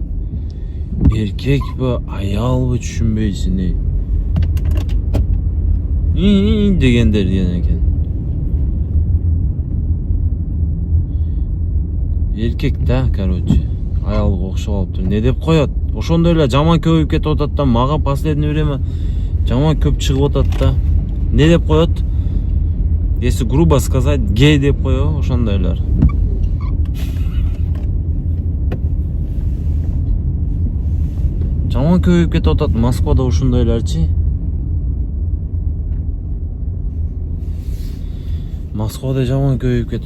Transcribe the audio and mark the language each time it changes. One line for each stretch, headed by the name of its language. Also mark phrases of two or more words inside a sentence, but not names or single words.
Kyrgyz: Эркекпи, аялбы түшүнбейсиң. Дегендер деген экен. Эркек да, короче. Аялга окшоп алыптыр. Не деп коет? Ошондой эле жаман көбөйүп кетип атат да, мага
Russian: последнее время
Kyrgyz: жаман көп чыгып атат да. Не деп коет?
Russian: Если грубо сказать,
Kyrgyz: гей деп коё, ошондойлор. Жаман көбөйүп кетип атат Москвада ушундойлорчу. Москвада жаман көбөйүп кетип.